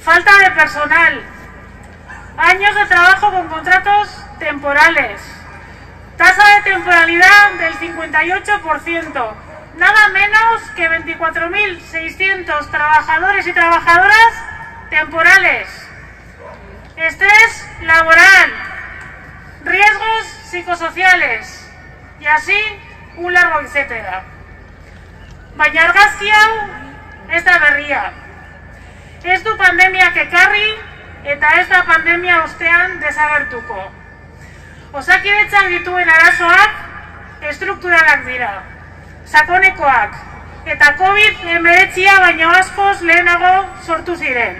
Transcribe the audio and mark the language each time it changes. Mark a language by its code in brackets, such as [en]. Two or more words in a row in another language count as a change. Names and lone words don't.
[es] falta de personal, años de trabajo con contratos temporales, tasa de temporalidad del 58%, nada menos que 24.600 trabajadores y trabajadoras temporales, estrés laboral, riesgos psicosociales y así un largo etcétera. [eu] Baina argazki hau ez da berria. Ez du pandemiak ekarri eta ez da pandemia ostean desagertuko. Osakidetzak dituen arazoak estrukturalak dira, sakonekoak eta COVID-19 baino askoz lehenago sortu ziren.